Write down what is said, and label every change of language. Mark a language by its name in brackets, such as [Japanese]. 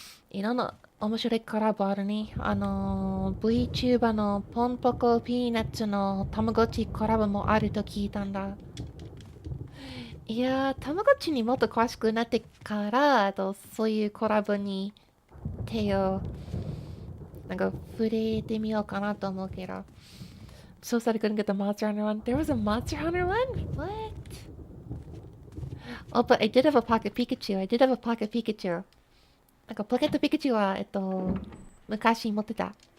[Japanese] いろんな面白いコラボあるね。VTuber のポンポコピーナッツのたまごっちコラボもあると聞いたんだ。いやー、たまごっちにもっと詳しくなってから、そういうコラボに手をなんか触れてみようかなと思うけど。 [English] So sad I couldn't get the Monster Hunter one. There was a Monster Hunter one? What? Oh, but I did have a Pocket Pikachu. [Japanese] なんかポケットピカチュウは昔持ってた。